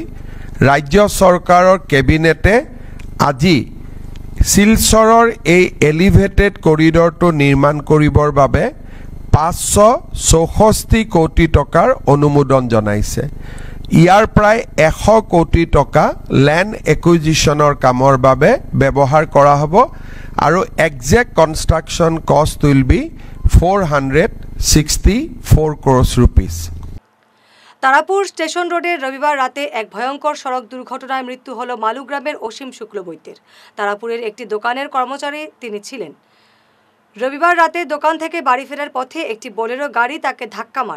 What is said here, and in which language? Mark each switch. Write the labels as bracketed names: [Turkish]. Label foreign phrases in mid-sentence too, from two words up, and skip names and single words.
[Assamese] ৰাজ্য চৰকাৰৰ কেবিনেটে আজি শিলচৰৰ এই এলিভেটেড কৰিডৰটো নিৰ্মাণ কৰিবৰ বাবে 564 কোটি টকাৰ অনুমোদন জনাইছে। ইয়াৰ প্ৰায় 100 কোটি টকা [English] land acquisition [Assamese] কামৰ বাবে ব্যৱহাৰ কৰা হ'ব আৰু [English] exact construction cost will be 464 crores rupees. [Bangla] তারাপুর স্টেশন রোডে রবিবার রাতে এক ভয়ঙ্কর সড়ক দুর্ঘটনায় মৃত্যু হল মালুগ্রামের অসীম শুক্লবৈদ্যের। তারাপুরের একটি দোকানের কর্মচারী তিনি ছিলেন। রবিবার রাতে দোকান থেকে বাড়ি ফেরার পথে একটি বোলেরো গাড়ি তাকে ধাক্কা মারে।